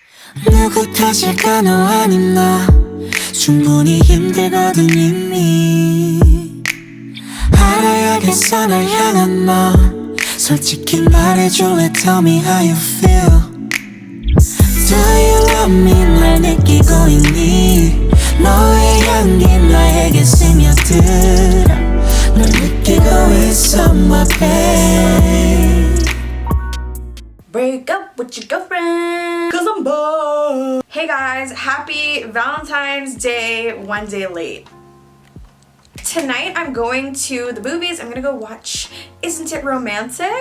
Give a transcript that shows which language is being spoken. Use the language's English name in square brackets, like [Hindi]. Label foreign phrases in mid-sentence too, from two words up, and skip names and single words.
[Korean] 누구 탓일까 너 아닌 나 충분히 힘들거든 이미 알아야겠어 날 향한 너 솔직히 말해줄래 [English] tell me how you feel Do you love me [Korean] 날 느끼고 있니 너의 향기 나에게 스며들어 널 느끼고 있어 [English] my babe Break up with your girlfriend cause I'm bored. Hey guys, happy Valentine's Day, one day late. Tonight I'm going to the movies. I'm gonna go watch Isn't It Romantic?